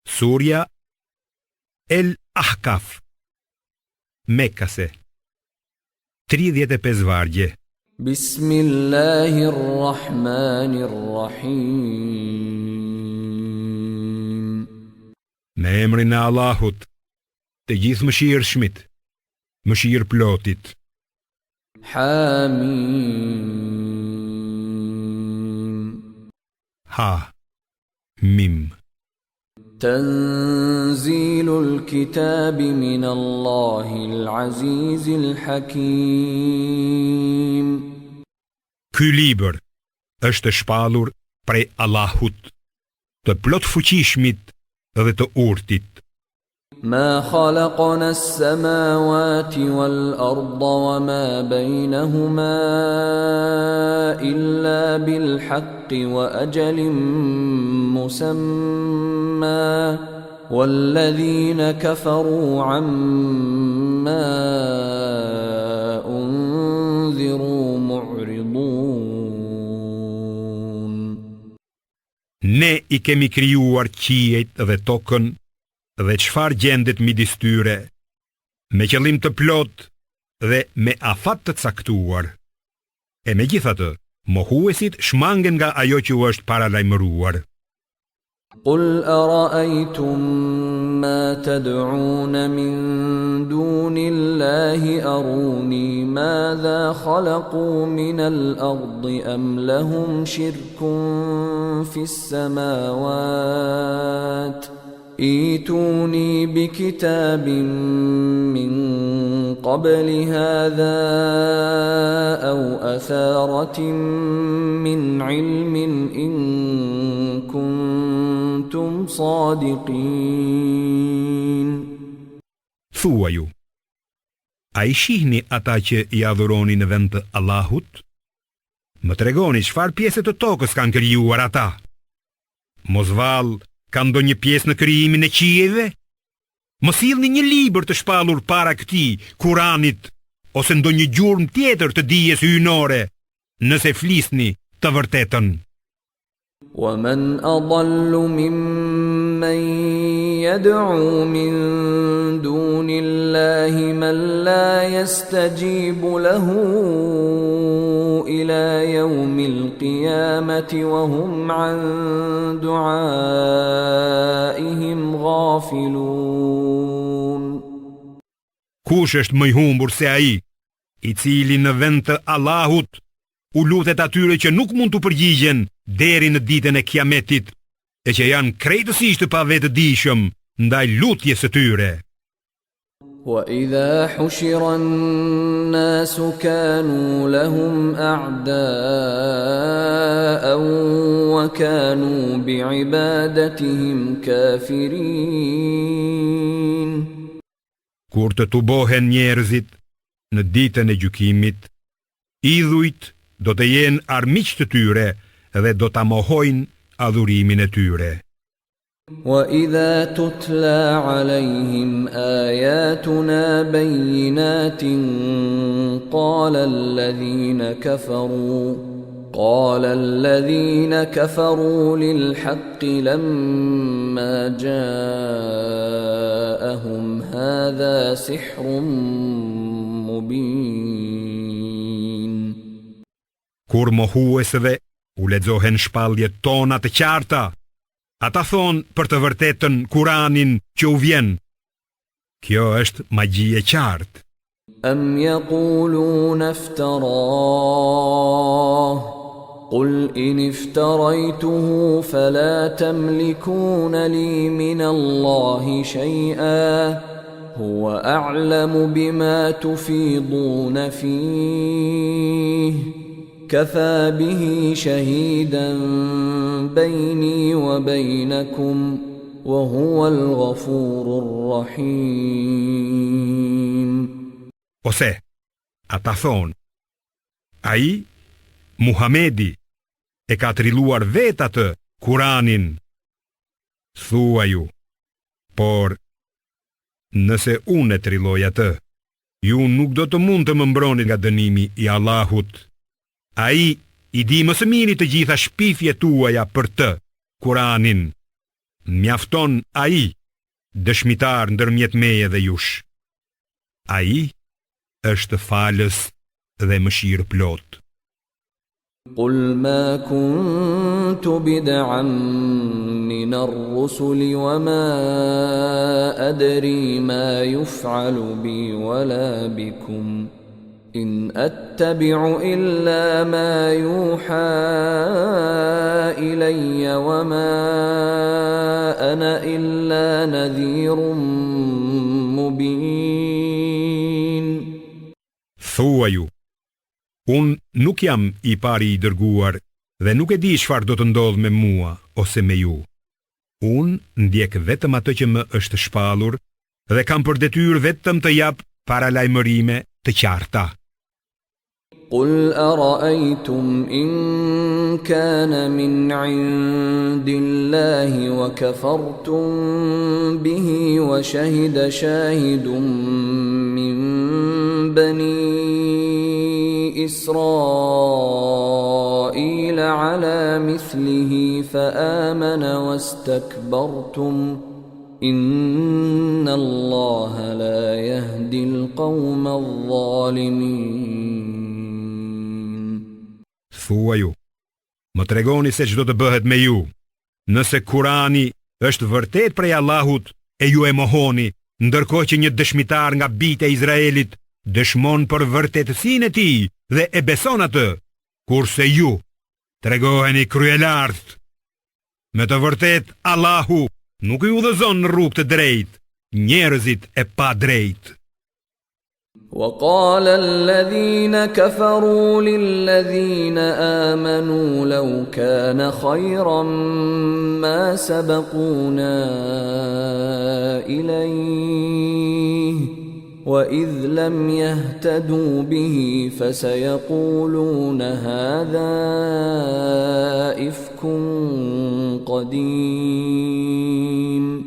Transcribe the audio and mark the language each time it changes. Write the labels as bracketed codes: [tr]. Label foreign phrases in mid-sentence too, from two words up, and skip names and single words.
[sq] Surja El Ahkaf, Mekase, 35 vargje. [ar] Bismillahirrahmanirrahim. [sq] Me emrin e Allahut, të gjithë mëshirshmit, mëshirë plotit. [ar] Hamim. Ha, mim. تنزيل الكتاب من الله العزيز الحكيم. [sq] Ky libër është shpallur prej Allahut, të plot fuqishmit dhe të urtit. [ar] ما خلقنا السماوات والأرض وما بينهما إلا بالحق وأجل مسمى والذين كفروا عما أنذروا معرضون. [sq] Ne I kemi krijuar qiejt dhe tokën dhe çfarë gjendet midis tyre, me qëllim të plot dhe me afat të caktuar. E megjithatë, mohuesit shmangen nga ajo që u është paralajmëruar. [ar] قل أرأيتم ما تدعون من دون الله أروني ماذا خلقوا من الأرض أم لهم شرك في السماوات ائتوني بكتاب من قبل هذا أو أثارة من علم إن كنتم صادقين. [sq] Thuaju, a I shihni ata që I adhuroni në vend të Allahut? Më tregoni çfarë pjesë të tokës kanë krijuar ata? Mos vallë ka ndonjë pjesë në krijimin e qijeve? Mos sillni një libër të shpallur para këtij, Kuranit, ose ndonjë gjurmë tjetër të dijes hyjnore, nëse flisni të vërtetën. [ar] ومن أضل ممن يدعو من دون الله من لا يستجيب له إلى يوم القيامة وهم عن دعائهم غافلون. [sq] Kush është më I humbur se ai, I cili në vend të Allahut u lutet atyre që nuk mund të përgjigjen deri në ditën e Kiametit, e që janë krejtësisht të pavetëdijshëm ndaj lutjes së tyre. [ar] وإذا حشر الناس كانوا لهم أعداء وكانوا بعبادتهم كافرين. [sq] Kur të tubohen njerëzit në ditën e gjykimit, idhujt do të jenë armiq të tyre dhe do ta mohojnë adhurimin e tyre. [ar] وإذا تتلى عليهم آياتنا بينات قال الذين كفروا للحق لما جاءهم هذا سحر مبين. [sq] Kur mohuesve u lexohen shpalljet tona të qarta, ata thonë për të vërtetën Kuranin që u vjen, kjo është magji e qartë. [ar] أم يقولون افتراه قل إن افتريته فلا تملكون لي من الله شيئا هو أعلم بما تفيضون فيه كفى به شهيدا بيني وبينكم وهو الغفور الرحيم. [sq] Ose, ata thonë, ai, Muhamedi, e ka trilluar vetë atë Kuranin. Thuaju, por nëse unë e trilloj atë, ju nuk do të mund të më mbroni nga dënimi I Allahut. Ai I di më së miri të gjitha shpifjet tuaja për të, Kuranin, mjafton ai dëshmitar ndërmjet meje dhe jush. Ai është falës dhe mëshirë plot. [ar] قل ما كنت بدعا من الرسل وما أدري ما يفعل بي ولا بكم إن أتبع إلا ما يوحى إلي وما أنا إلا نذير مبين. [sq] Thuaju, unë nuk jam i pari i dërguar dhe nuk e di çfarë do të ndodh me mua ose me ju. Unë ndjek vetëm atë që më është shpallur dhe kam për detyrë vetëm të jap paralajmërime të qarta. [ar] قل أرأيتم إن كان من عند الله وكفرتم به وشهد شاهد من بني إسرائيل على مثله فآمن واستكبرتم إن الله لا يهدي القوم الظالمين. [sq] Thuaju, më tregoni se ç'do të bëhet me ju. Nëse Kurani është vërtet prej Allahut e ju e mohoni, ndërkohë që një dëshmitar nga bijtë e Izraelit dëshmon për vërtetësinë e tij dhe e beson atë, kurse ju tregoheni kryelartë. Me të vërtet Allahu nuk i udhëzon në rrugë të drejtë njerëzit e pa drejtë. [ar] وقال الذين كفروا للذين آمنوا لو كان خيرا ما سبقونا إليه وإذ لم يهتدوا به فسيقولون هذا إفك قديم.